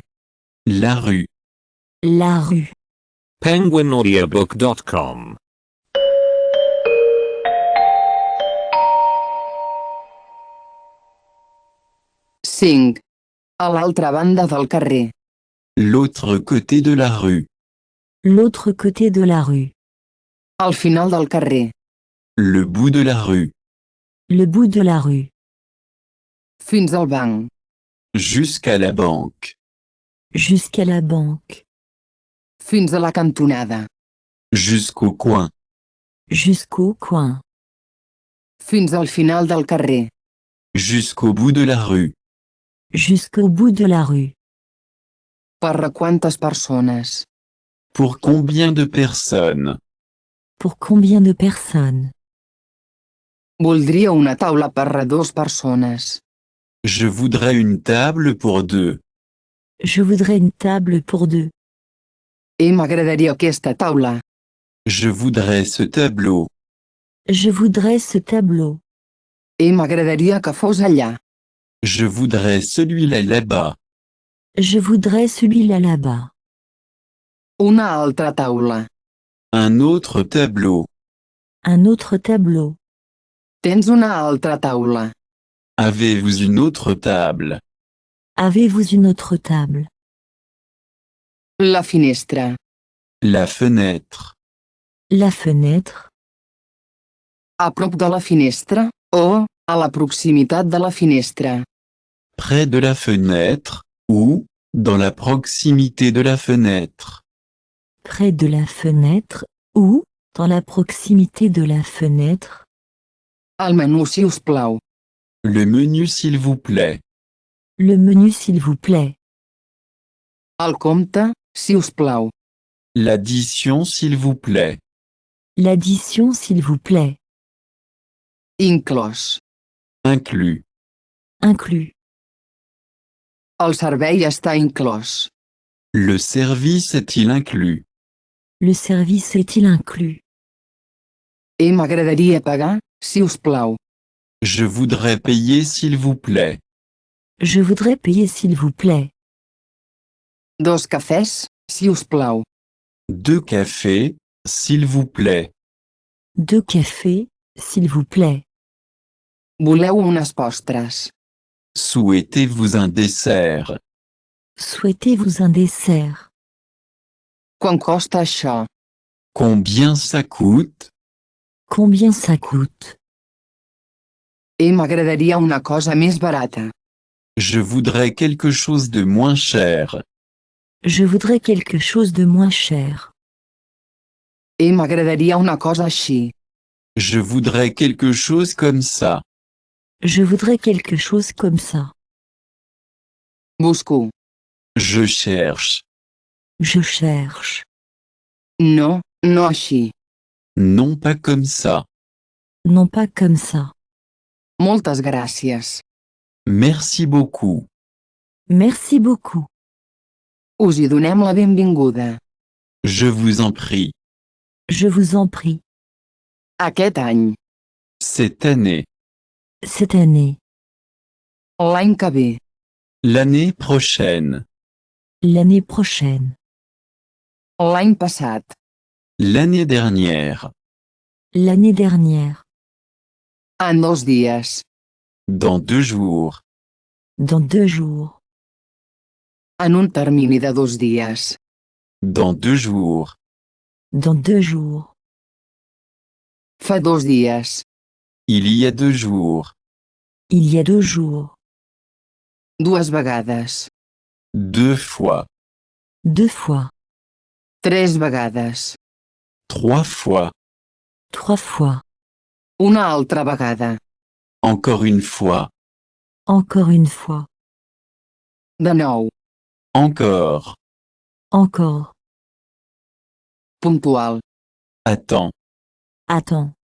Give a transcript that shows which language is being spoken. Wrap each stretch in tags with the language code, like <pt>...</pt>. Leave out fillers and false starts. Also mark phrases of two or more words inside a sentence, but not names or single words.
<fr>La rue. La rue. penguinaudiobook.com</fr> <ca>Cinc. A l'altra banda del carrer.</ca> <fr>L'autre côté de la rue. L'autre côté de la rue.</fr> <ca>Al final del carrer.</ca> <fr>Le bout de la rue. Le bout de la rue.</fr> <ca>Fins al banc.</ca> <fr>Jusqu'à la banque. Jusqu'à la banque.</fr> <ca>Fins a la cantonada.</ca> <fr>Jusqu'au coin. Jusqu'au coin.</fr> <ca>Fins al final del carrer.</ca> <fr>Jusqu'au bout de la rue. Jusqu'au bout de la rue.</fr> <ca>Per a quantes persones?</ca> <fr>Pour combien de personnes? Pour combien de personnes?</fr> <ca>Voldria una taula per a 2 persones.</ca> <fr>Je voudrais une table pour 2. Je voudrais une table pour 2.</fr> <ca>M'agradaria aquesta taula.</ca> <fr>Je voudrais ce tableau. Je voudrais ce tableau.</fr> <ca>M'agradaria que fos allà.</ca> <fr>Je voudrais celui-là là-bas. Je voudrais celui-là là-bas.</fr> <ca>Una altra taula.</ca> <fr>Un autre tableau. Un autre tableau.</fr> <ca>Tens una altra taula.</ca> <fr>Avez-vous une autre table? Avez-vous une autre table?</fr> <ca>La finestra.</ca> <fr>La fenêtre. La fenêtre.</fr> <ca>A prop de la finestra, o, a la proximitat de la finestra.</ca> <fr>Près de la fenêtre, ou, dans la proximité de la fenêtre. Près de la fenêtre, ou, dans la proximité de la fenêtre.</fr> <ca>El menú, si us plau.</ca> <fr>Le menu s'il vous plaît. Le menu s'il vous plaît.</fr> <ca>El compte, si us plau.</ca> <fr>L'addition s'il vous plaît. L'addition s'il vous plaît.</fr> <ca>Inclòs.</ca> <fr>Inclus. Inclus.</fr> <ca>El servei està inclòs.</ca> <fr>Le service est-il inclus? Le service est-il inclus?</fr> <ca>M'agradaria pagar, si us plau.</ca> <fr>Je voudrais payer s'il vous plaît. Je voudrais payer s'il vous plaît.</fr> <ca>2 cafès, si us plau.</ca> <fr>2 cafés, s'il vous plaît. 2 cafés, s'il vous plaît.</fr> <ca>Voleu unes postres.</ca> <fr>Souhaitez-vous un dessert? Souhaitez-vous un dessert?</fr> <ca>Quant costa això?</ca> <fr>Combien ça coûte? Combien ça coûte?</fr> <ca>M'agradaria una cosa més barata.</ca> <fr>Je voudrais quelque chose de moins cher. Je voudrais quelque chose de moins cher.</fr> <ca>M'agradaria una cosa així.</ca> <fr>Je voudrais quelque chose comme ça. Je voudrais quelque chose comme ça.</fr> <ca>Busco.</ca> <fr>Je cherche. Je cherche.</fr> <ca>No, no així.</ca> <fr>Non pas comme ça. Non pas comme ça.</fr> <ca>Moltes gràcies.</ca> <fr>Merci beaucoup. Merci beaucoup.</fr> <ca>Us hi donem la benvinguda.</ca> <fr>Je vous en prie. Je vous en prie.</fr> <ca>Aquest any.</ca> <fr>Cette année. Cette année.</fr> <ca>L'any que ve.</ca> <fr>L'année prochaine. L'année prochaine.</fr> <ca>L'any passat.</ca> <fr>L'année dernière. L'année dernière.</fr> <ca>En 2 dies.</ca> <fr>Dans 2 jours. Dans 2 jours.</fr> <ca>En un termini de 2 dies.</ca> <fr>Dans 2 jours. Dans 2 jours.</fr> <ca>Fa 2 dies.</ca> <fr>Il y a 2 jours. Il y a 2 jours.</fr> <ca>2 vegades.</ca> <fr>2 fois. 2 fois.</fr> <ca>3 vegades.</ca> <fr>3 fois. 3 fois.</fr> <ca>Una altra vegada.</ca> <fr>Encore une fois. Encore une fois.</fr> <ca>De nou.</ca> <fr>Encore. Encore.</fr> <ca>Puntual.</ca> <fr>Attends. Attends.</fr>